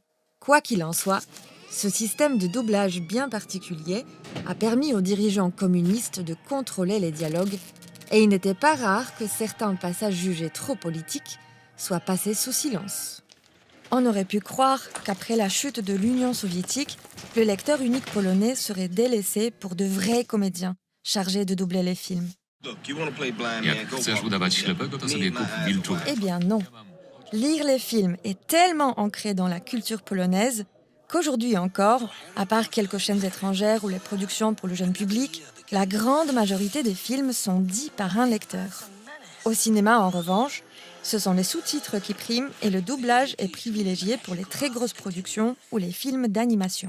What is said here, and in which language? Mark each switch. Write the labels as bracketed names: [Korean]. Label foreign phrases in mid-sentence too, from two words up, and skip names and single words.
[French] Quoi qu'il en soit, ce système de doublage bien particulier a permis aux dirigeants communistes de contrôler les dialogues et il n'était pas rare que certains passages jugés trop politiques soient passés sous silence. On aurait pu croire qu'après la chute de l'Union soviétique, le lecteur unique polonais serait délaissé pour de vrais comédiens chargés de doubler les films. [Polish] Jak chcesz udawać ślepego, to sobie kup wilczurę. [French] Eh bien non. Lire les films est tellement ancré dans la culture polonaise qu'aujourd'hui encore, à part quelques chaînes étrangères ou les productions pour le jeune public, la grande majorité des films sont dits par un lecteur. Au cinéma, en revanche, ce sont les sous-titres qui priment et le doublage est privilégié pour les très grosses productions ou les films d'animation.